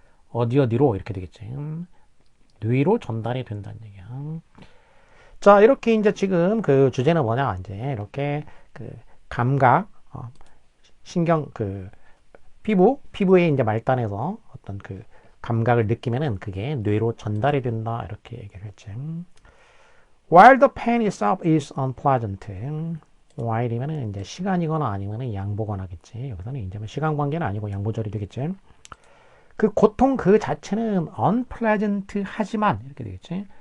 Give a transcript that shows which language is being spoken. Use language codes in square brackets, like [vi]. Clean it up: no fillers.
[ko] 어디로 이렇게 되겠지. 뇌로 전달이 된다는 얘기야. 자, 이렇게 이제 지금 그 주제는 뭐냐? 이제 이렇게 그 감각, 신경, 그 피부의 이제 말단에서 어떤 그 감각을 느끼면은 그게 뇌로 전달이 된다. 이렇게 얘기를 했지. [en] While the pain itself is unpleasant. [ko] while이면은 이제 시간이거나 아니면은 양보거나겠지. 여기서는 이제 뭐 시간 관계는 아니고 양보절이 되겠지. 그 고통 그 자체는 unpleasant 하지만 이렇게 되겠지.